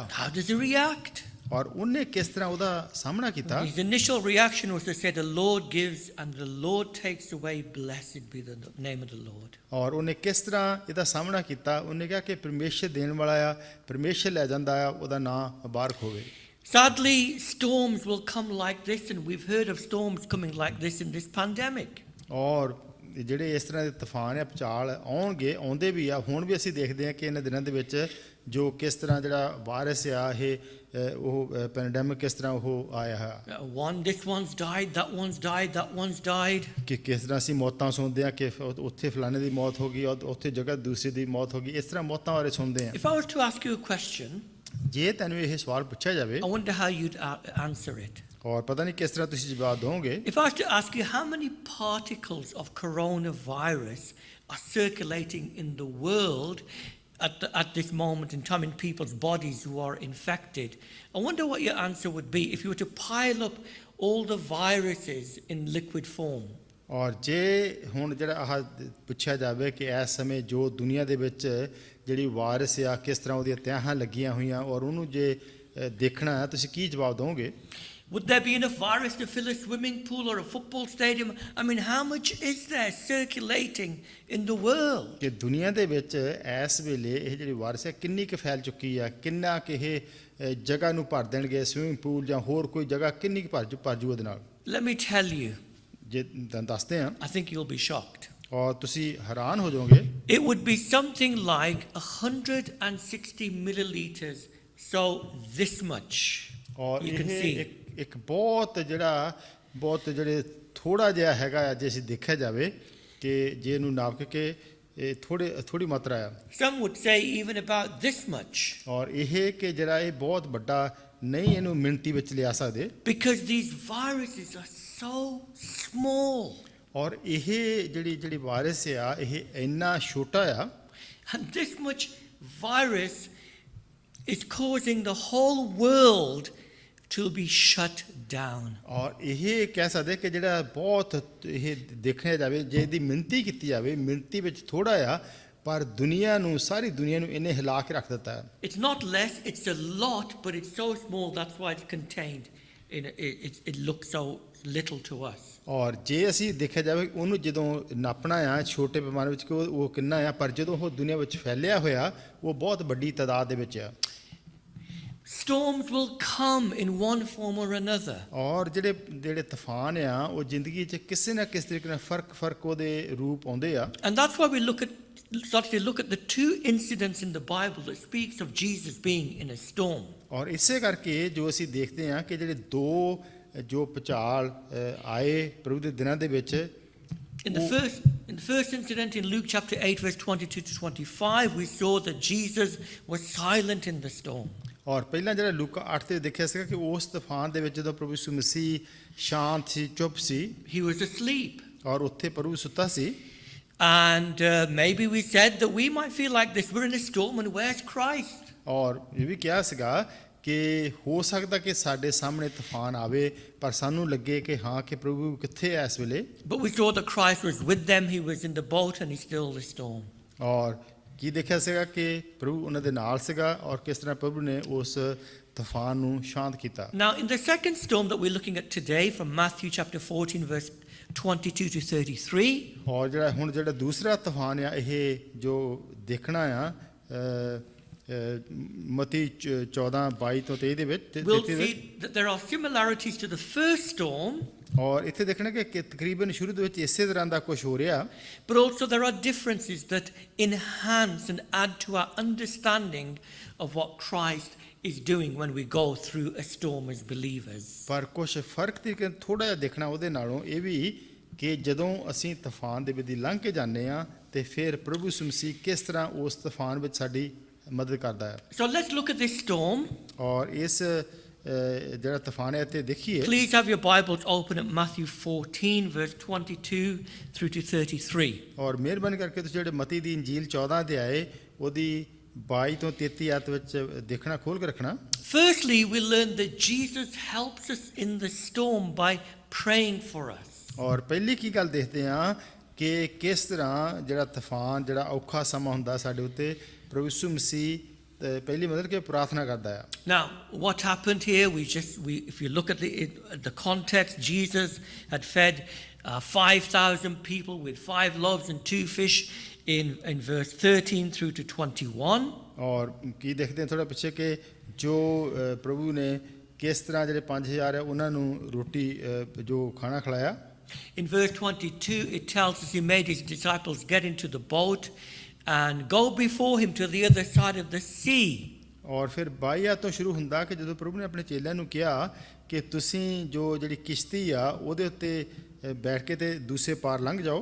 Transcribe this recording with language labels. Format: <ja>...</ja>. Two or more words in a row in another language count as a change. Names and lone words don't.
<en>How does he react?</en> <pa>ਔਰ ਉਹਨੇ ਕਿਸ ਤਰ੍ਹਾਂ ਉਹਦਾ ਸਾਹਮਣਾ ਕੀਤਾ।</pa> <en>His initial reaction was to say, the Lord gives and the Lord takes away, blessed be the name of the Lord.</en> <pa>ਔਰ ਉਹਨੇ ਕਿਸ ਤਰ੍ਹਾਂ ਇਹਦਾ ਸਾਹਮਣਾ ਕੀਤਾ। ਉਹਨੇ ਕਿਹਾ ਕਿ ਪਰਮੇਸ਼ਰ ਦੇਣ ਵਾਲਾ ਆ, ਪਰਮੇਸ਼ਰ ਲੈ ਜਾਂਦਾ ਆ, ਉਹਦਾ ਨਾਮ ਮੁਬਾਰਕ ਹੋਵੇ।</pa> <en>Sadly, storms will come like this, and we've heard of storms coming like this in this pandemic.</en> <pa>ਔਰ ਜਿਹੜੇ ਇਸ ਤਰ੍ਹਾਂ ਦੇ ਤੂਫਾਨ ਆ ਭੁਚਾਲ ਆਉਂਦੇ ਵੀ ਆ। ਹੁਣ ਵੀ ਅਸੀਂ ਦੇਖਦੇ ਹਾਂ ਕਿ ਇਹਨਾਂ ਦਿਨਾਂ ਦੇ ਵਿੱਚ ਜੋ ਕਿਸ ਤਰ੍ਹਾਂ ਜਿਹੜਾ ਵਾਇਰਸ ਆ ਉਹ ਪੈਂਡੈਮਿਕ ਕਿਸ ਤਰ੍ਹਾਂ ਉਹ ਆਇਆ ਹੈ।</pa> <en>This one's died, that one's died, that one's died.</en> <pa>ਕਿ ਕਿਸ ਤਰ੍ਹਾਂ ਅਸੀਂ ਮੌਤਾਂ ਸੁਣਦੇ ਆ ਕਿ ਉੱਥੇ ਫਲਾਣੇ ਦੀ ਮੌਤ ਹੋ ਗਈ ਔਰ ਉੱਥੇ ਜਗ੍ਹਾ ਦੂਸਰੀ ਦੀ ਮੌਤ ਹੋ ਗਈ। ਇਸ ਤਰ੍ਹਾਂ ਮੌਤਾਂ ਬਾਰੇ ਸੁਣਦੇ ਆ।</pa> <en>If I was to ask you a question,</en> <pa>ਜੇ ਤੈਨੂੰ ਇਹ ਸਵਾਲ ਪੁੱਛਿਆ ਜਾਵੇ</pa> <en>I wonder how you'd answer it.</en> <pa>ਔਰ ਪਤਾ ਨਹੀਂ ਕਿਸ ਤਰ੍ਹਾਂ ਤੁਸੀਂ ਜਵਾਬ ਦੋਗੇ।</pa> <en>If I was to ask you how many particles of coronavirus are circulating in the world at this moment in time in people's bodies who are infected, I wonder what your answer would be if you were to pile up all the viruses in liquid form.</en> <pa>ਔਰ ਜੇ ਹੁਣ ਜਿਹੜਾ ਆਹ ਪੁੱਛਿਆ ਜਾਵੇ ਕਿ ਇਸ ਸਮੇਂ ਜੋ ਦੁਨੀਆ ਦੇ ਵਿੱਚ ਜਿਹੜੀ ਵਾਇਰਸ ਆ ਕਿਸ ਤਰ੍ਹਾਂ ਉਹਦੀਆਂ ਤਹਿਾਂ ਲੱਗੀਆਂ ਹੋਈਆਂ ਔਰ ਉਹਨੂੰ ਜੇ ਦੇਖਣਾ ਹੈ ਤੁਸੀਂ ਕੀ ਜਵਾਬ ਦੋਗੇ।</pa> <en>Would there be enough virus to fill a swimming pool or a football stadium? I mean, how much is there circulating in the world?</en> <pa>ਕਿ ਦੁਨੀਆ ਦੇ ਵਿੱਚ ਇਸ ਵੇਲੇ ਇਹ ਜਿਹੜੀ ਵਾਇਰਸ ਹੈ ਕਿੰਨੀ ਕੁ ਫੈਲ ਚੁੱਕੀ ਆ, ਕਿੰਨਾ ਕਿ ਇਹ ਜਗ੍ਹਾ ਨੂੰ ਭਰ ਦੇਣਗੇ,</pa> <en>swimming pool</en> <pa>ਜਾਂ ਹੋਰ ਕੋਈ ਜਗ੍ਹਾ ਕਿੰਨੀ ਕੁ ਭਰ ਜੂ ਉਹਦੇ ਨਾਲ।</pa> <en>Let me tell you,</en> <pa>ਜੇ ਦੱਸਦੇ ਆ</pa> <en>I think you'll be shocked.</en> <pa>ਔਰ ਤੁਸੀਂ ਹੈਰਾਨ ਹੋ ਜਾਓਗੇ।</pa> <en>It would be something like 160 milliliters, so this much.</en> <pa>ਔਰ</pa> <en>You can</en> <pa>ਇਹ</pa> <en>see.</en> <pa>ਇੱਕ ਬਹੁਤ ਜਿਹੜੇ ਥੋੜਾ ਜਿਹਾ ਹੈਗਾ ਆ ਜੇ ਅਸੀਂ ਦੇਖਿਆ ਜਾਵੇ ਕਿ ਜੇ ਇਹਨੂੰ ਨਾਪ ਕੇ ਇਹ ਥੋੜੀ ਮਾਤਰਾ ਆ।</pa> <en>Some would say even about this much.</en> <pa>ਔਰ ਇਹ ਕਿ ਜਿਹੜਾ ਇਹ ਬਹੁਤ ਵੱਡਾ ਨਹੀਂ ਇਹਨੂੰ ਮਿਣਤੀ ਵਿੱਚ ਲਿਆ ਸਕਦੇ।</pa> <en>Because these viruses are so small.</en> <pa>ਔਰ ਇਹ ਜਿਹੜੀ ਵਾਇਰਸ ਆ ਇਹ ਇੰਨਾ ਛੋਟਾ ਆ।</pa> <en>And this much virus is causing the whole world to be shut down.</en> <pa>ਔਰ ਇਹ ਕਹਿ ਸਕਦੇ ਕਿ ਜਿਹੜਾ ਬਹੁਤ ਇਹ ਦੇਖਿਆ ਜਾਵੇ ਜੇ ਇਹਦੀ ਮਿਣਤੀ ਕੀਤੀ ਜਾਵੇ ਮਿਣਤੀ ਵਿੱਚ ਥੋੜਾ ਆ ਪਰ ਸਾਰੀ ਦੁਨੀਆ ਨੂੰ ਇਹਨੇ ਹਿਲਾ ਕੇ ਰੱਖ ਦਿੱਤਾ ਹੈ।</pa> <en>It's not less, it's a lot, but it's so small, that's why it's contained. It looks so little to us.</en> <pa>ਔਰ ਜੇ ਅਸੀਂ ਦੇਖਿਆ ਜਾਵੇ ਉਹਨੂੰ ਜਦੋਂ ਨਾਪਣਾ ਆ ਛੋਟੇ ਪੈਮਾਨੇ ਵਿੱਚ ਕਿ ਉਹ ਕਿੰਨਾ ਆ ਪਰ ਜਦੋਂ ਉਹ ਦੁਨੀਆ ਵਿੱਚ ਫੈਲਿਆ ਹੋਇਆ ਉਹ ਬਹੁਤ ਵੱਡੀ ਤਾਦਾਦ ਦੇ ਵਿੱਚ ਆ।</pa> <en>Storms will come in one form or another.</en> <pa>ਔਰ ਜਿਹੜੇ ਤੂਫਾਨ ਆ ਉਹ ਜ਼ਿੰਦਗੀ 'ਚ ਕਿਸੇ ਨਾ ਕਿਸੇ ਤਰੀਕੇ ਨਾਲ ਫਰਕ ਉਹਦੇ ਰੂਪ ਆਉਂਦੇ ਆ।</pa> <en>And that's why we look at the two incidents in the Bible that speaks of Jesus being in a storm.</en> <pa>ਔਰ ਇਸੇ ਕਰਕੇ ਜੋ ਅਸੀਂ ਦੇਖਦੇ ਹਾਂ ਕਿ ਜਿਹੜੇ ਦੋ ਜੋ ਭੁਚਾਲ ਆਏ ਪ੍ਰਭੂ ਦੇ ਦਿਨਾਂ ਦੇ ਵਿੱਚ।</pa> <en>In the first incident in Luke chapter 8 verse 22 to 25 we saw that Jesus was silent in the storm.</en> <pa>ਔਰ ਪਹਿਲਾਂ ਜਿਹੜਾ ਲੂਕਾ 8 ਤੇ ਦੇਖਿਆ ਸੀਗਾ ਕਿ ਉਸ ਤੂਫਾਨ ਦੇ ਵਿੱਚ ਜਦੋਂ ਪ੍ਰਭੂ ਯਿਸੂ ਮਸੀਹ ਸ਼ਾਂਤ ਸੀ, ਚੁੱਪ ਸੀ।</pa> <en>He was asleep.</en> <pa>ਔਰ ਉੱਥੇ ਪ੍ਰਭੂ ਸੁੱਤਾ ਸੀ।</pa> <en>And maybe we said that we might feel like this, we're in a storm and where's Christ?</en> <pa>ਔਰ ਇਹ ਵੀ ਕਿਹਾ ਸੀਗਾ ਕਿ ਹੋ ਸਕਦਾ ਕਿ ਸਾਡੇ ਸਾਹਮਣੇ ਤੂਫਾਨ ਆਵੇ ਪਰ ਸਾਨੂੰ ਲੱਗੇ ਕਿ ਹਾਂ ਕਿ ਪ੍ਰਭੂ ਕਿੱਥੇ ਹੈ ਇਸ ਵੇਲੇ।</pa> <en>But we saw that Christ was with them, he was in the boat and he stilled the storm.</en> <pa>ਔਰ ਕੀ ਦੇਖਿਆ ਸੀਗਾ ਕਿ ਪ੍ਰਭੂ ਉਹਨਾਂ ਦੇ ਨਾਲ ਸੀਗਾ ਔਰ ਕਿਸ ਤਰ੍ਹਾਂ ਪ੍ਰਭੂ ਨੇ ਉਸ ਤੂਫਾਨ ਨੂੰ ਸ਼ਾਂਤ ਕੀਤਾ।</pa> <en>Now, in the second storm that we're looking at today, from Matthew chapter 14, verse 22 to 33,</en> <pa>ਔਰ ਜਿਹੜਾ ਦੂਸਰਾ ਤੂਫਾਨ ਆ ਇਹ ਜੋ ਦੇਖਣਾ ਆ ਮਤੀ 14:22 ਤੋਂ 23 ਦੇ ਵਿੱਚ</pa> <en>we'll see that there are similarities to the first storm,</en> <pa>ਔਰ ਇੱਥੇ ਦੇਖਣਾ ਕਿ ਤਕਰੀਬਨ ਸ਼ੁਰੂ ਦੇ ਵਿੱਚ ਇਸੇ ਤਰ੍ਹਾਂ ਦਾ ਕੁਝ ਹੋ ਰਿਹਾ,</pa> <en>but also there are differences that enhance and add to our understanding of what Christ is doing when we go through a storm as believers.</en> <pa>ਪਰ ਕੁਝ ਫਰਕ ਤਰੀਕੇ ਥੋੜਾ ਜਿਹਾ ਦੇਖਣਾ ਉਹਦੇ ਨਾਲੋਂ ਇਹ ਵੀ ਕਿ ਜਦੋਂ ਅਸੀਂ ਤੂਫਾਨ ਦੇ ਵਿੱਚ ਲੰਘ ਕੇ ਜਾਂਦੇ ਆ ਤੇ ਫਿਰ ਪ੍ਰਭੂ ਯਿਸੂ ਮਸੀਹ ਕਿਸ ਤਰ੍ਹਾਂ ਉਸ ਤੂਫਾਨ ਵਿੱਚ ਸਾਡੀ ਮਦਦ ਕਰਦਾ ਹੈ।</pa> <en>So let's look at this storm.</en> <pa>ਔਰ ਇਸ ਜਿਹੜਾ ਤੂਫਾਨ ਹੈ ਤੇ ਦੇਖੀਏ।</pa> <en>Please have your Bibles open at Matthew 14, verse 22 through to 33.</en> <pa>ਔਰ ਮਿਹਰਬਾਨੀ ਕਰਕੇ ਤੁਸੀਂ ਜਿਹੜੇ ਮਤੀ ਦੀ ਇੰਜੀਲ 14 ਤੇ ਆਏ ਉਹਦੀ 22 ਤੋਂ 33 ਆਇਤ ਵਿੱਚ ਦੇਖਣਾ ਖੋਲ ਕੇ ਰੱਖਣਾ।</pa> <en>Firstly, we learn that Jesus helps us in the storm by praying for us.</en> <pa>ਔਰ ਪਹਿਲੀ ਕੀ ਗੱਲ ਦੇਖਦੇ ਆ ਕਿ ਕਿਸ ਤਰ੍ਹਾਂ ਜਿਹੜਾ ਤੂਫਾਨ ਜਿਹੜਾ ਔਖਾ ਸਮਾਂ ਹੁੰਦਾ ਸਾਡੇ ਉੱਤੇ ਪ੍ਰਭੂ ਯਿਸੂ ਮਸੀਹ ਪਹਿਲੀ ਮਤਲਬ ਕਿ ਪ੍ਰਾਰਥਨਾ ਕਰਦਾ ਹੈ।</pa> <en>Now, what happened here? If you look at the context, Jesus had fed 5,000 people with 5 loaves and 2 fish in verse 13 through to 21.</en> <pa>ਔਰ ਕੀ ਦੇਖਦੇ ਹਾਂ ਥੋੜਾ ਪਿੱਛੇ ਕਿ ਜੋ ਪ੍ਰਭੂ ਨੇ ਕਿਸ ਤਰ੍ਹਾਂ ਜਿਹੜੇ 5,000 ਹੈ ਉਹਨਾਂ ਨੂੰ ਰੋਟੀ ਜੋ ਖਾਣਾ ਖਿਲਾਇਆ।</pa> <en>In verse 22, it tells us he made his disciples get into the boat and go before him to the other side of the sea.</en> <pa>ਔਰ ਫਿਰ 22 ਤੋਂ ਸ਼ੁਰੂ ਹੁੰਦਾ ਕਿ ਜਦੋਂ ਪ੍ਰਭੂ ਨੇ ਆਪਣੇ ਚੇਲਿਆਂ ਨੂੰ ਕਿਹਾ ਕਿ ਤੁਸੀਂ ਜੋ ਜਿਹੜੀ ਕਿਸ਼ਤੀ ਆ ਉਹਦੇ ਉੱਤੇ ਬੈਠ ਕੇ ਤੇ ਦੂਸਰੇ ਪਾਰ ਲੰਘ ਜਾਓ।</pa>